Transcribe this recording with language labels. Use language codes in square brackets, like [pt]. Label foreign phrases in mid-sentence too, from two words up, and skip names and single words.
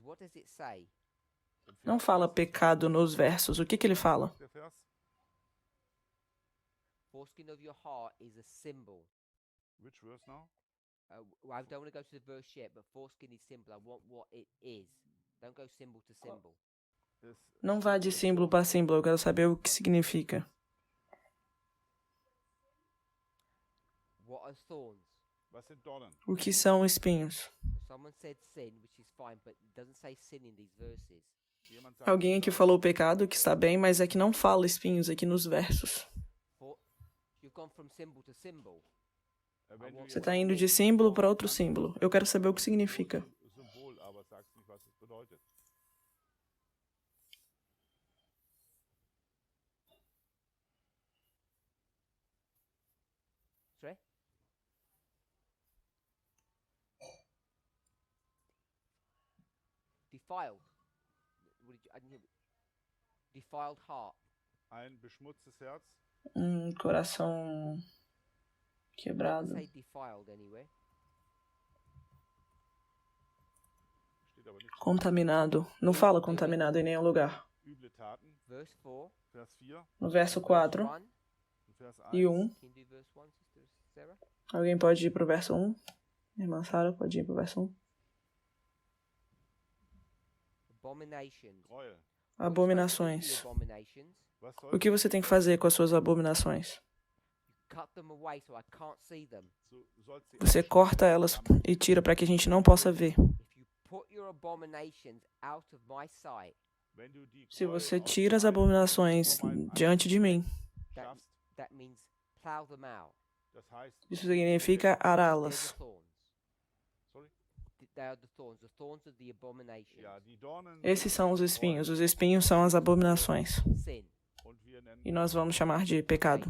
[en] What does it say? [pt] Não fala pecado nos versos. O que ele fala? [de] der Vers. [en] Foreskin of your heart is a symbol. Which verse now? I don't want to go to the verse yet, but foreskin is symbol. I want what it is. Don't go symbol to symbol. [de] Es, [pt] Não vá de símbolo para símbolo. Eu quero saber o que significa. [en] What are thorns? [de] was sind Dornen? [pt] O que são espinhos? [en] Someone said sin, which is fine, but it doesn't say sin in these verses. [de] Jemand sagt, [pt] Alguém aqui falou pecado, que está bem, mas é que não fala espinhos aqui nos versos. [en] You've gone from symbol to symbol. [de] wenn du [pt] Você [de] jetzt [pt] está indo de símbolo para outro símbolo. Eu quero saber o que significa. [de] Symbol, aber sagst nicht, was es bedeutet. [en] Sorry? Defiled. What did you, I didn't hear. Defiled heart. [de] Ein beschmutztes Herz. [pt] Coração quebrado. [en] Say defiled anywhere. [de] Steht aber nicht. [pt] Contaminado. Não fala contaminado em nenhum lugar. [de] Üble Taten, [en] verse 4. [de] Vers 4 [pt] No verso 4 1. [de] und Vers [pt] e 1. 1. [en] Can you do verse 1, Sister Sarah? [pt] Alguém pode ir pro verso 1? Irmã Sara, pode ir pro verso 1. [en] Abominations. [de] Gräuel. [pt] Abominações. [en] Abominations. [de] Was [pt] O [de] sollst [pt] que [de] du [pt] você [de] mit [pt] tem que [de] ihnen [pt] fazer com as suas abominações? [en] Cut them away so I can't see them. [de] Du sollst sie [pt] Você corta elas e tira para que a gente não possa ver. [en] If you put your abominations out of my sight, [de] Wenn du die [pt] Se [de] Gräuel [pt] você [de] aus [pt] tira as [de] meinem- [pt] abominações [de] vor meinem [pt] diante de mim, [de] schaffst, [en] that means plow them out. [de] das heißt, [pt] isso significa [en] They're [pt] ará-las. [en] the thorns. sorry? They are the thorns. The thorns of the abominations. [de] Ja, die Dornen [pt] Esses [de] sind [pt] são os [de] die [pt] espinhos. [de] Gräuel [pt] Os espinhos são as abominações. [en] Sin. [de] und wir nennen [pt] E nós vamos chamar de pecado.